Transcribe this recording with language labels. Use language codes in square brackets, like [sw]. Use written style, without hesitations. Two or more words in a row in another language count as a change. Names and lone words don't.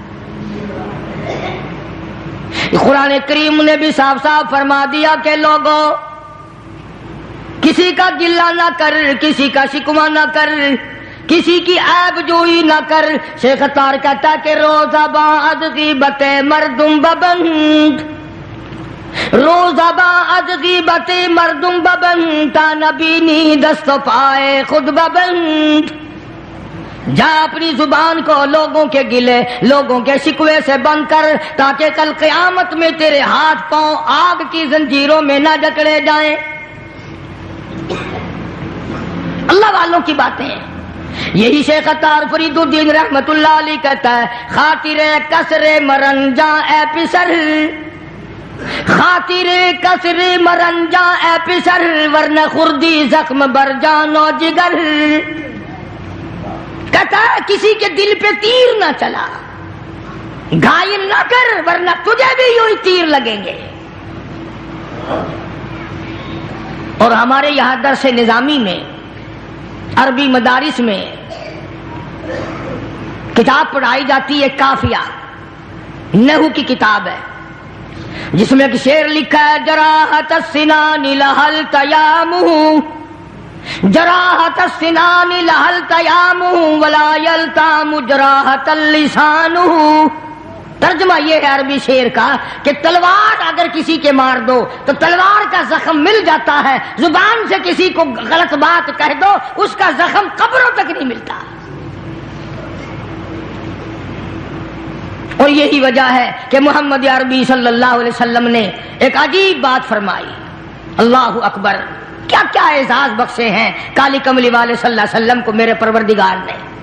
[ur] قرآن کریم نے بھی صاف صاف فرما دیا کہ لوگوں کسی کا گلہ نہ کر، کسی کا شکوہ نہ کر، کسی کی عیب جوئی نہ کر۔ شیخ اتار کہتا کہ [fa] روزہ بعد غیبت مردم ببند، روزہ بعد غیبت مردم ببند، تا نبینی دست و پائے خود ببند۔ [ur] جا اپنی زبان کو لوگوں کے گلے لوگوں کے شکوے سے بند کر، تاکہ کل قیامت میں تیرے ہاتھ پاؤں آگ کی زنجیروں میں نہ جکڑے جائیں۔ اللہ والوں کی باتیں ہیں۔ یہی شیخ عطار فرید الدین [ar] رحمت اللہ علیہ [ur] کہتا ہے، [fa] خاطر کسر مرنجاں اے پسر، خاطر کسر مرنجاں اے پسر، ورنہ خردی زخم بر جان و جگر۔ [ur] کہتا ہے کسی کے دل پہ تیر نہ چلا، گھائل نہ کر، ورنہ تجھے بھی یوں ہی تیر لگیں گے۔ اور ہمارے یہاں درس نظامی میں، عربی مدارس میں کتاب پڑھائی جاتی ہے کافیہ، نحو کی کتاب ہے، جس میں ایک شعر لکھا ہے، [ar] جراحت السنان لہل تیامہ، جراحت السنان لہل تیامہ ولا یلتام جراحت اللسان۔ [ur] ترجمہ یہ ہے عربی شعر کا کہ تلوار اگر کسی کے مار دو تو تلوار کا زخم مل جاتا ہے، زبان سے کسی کو غلط بات کہہ دو اس کا زخم قبروں تک نہیں ملتا۔ اور یہی وجہ ہے کہ محمد عربی [ar] صلی اللہ علیہ وسلم [ur] نے ایک عجیب بات فرمائی، [ar] اللہ اکبر، [ur] کیا کیا اعزاز بخشے ہیں کالی کملی والے [ar] صلی اللہ علیہ وسلم [ur] کو میرے پروردگار نے۔